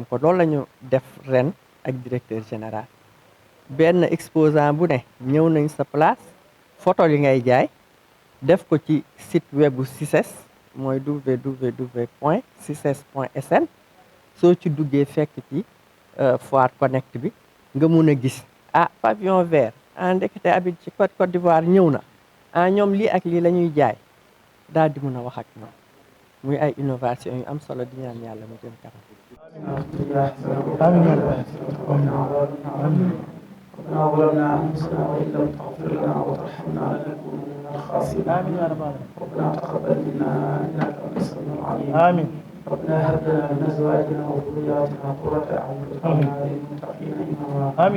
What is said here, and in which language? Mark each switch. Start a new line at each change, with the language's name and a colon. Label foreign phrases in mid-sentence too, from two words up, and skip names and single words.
Wolof: ko loolu la ñu def ren ak
French: directeur général
Wolof: benn exposant bu ne ñëw nañ sa place photo li ngay jaay def ko ci
French: site web
Wolof: bu CICES mooy www.cices.sn soo ci duggee fekk ci Foire Connect bi nga mun a gis
French: pavillon vert
Wolof: ndekete abit ci Côte d'Ivoire ñëw na ñoom lii ak lii la ñuy jaay daal di mun a wax ak ñoom muy ay innovation yu am solo di ñaan yàlla mu jëm kanam.
Arabic: ربنا ظلمنا أنفسنا وإن لم تغفر لنا وترحمنا لنكون من الخاسرين آمين يا رب العالمين ربنا تقبل منا إنك أنت السميع العليم آمين ربنا هب لنا من أزواجنا وذرياتنا قرة أعين واجعلنا للمتقين إماما آمين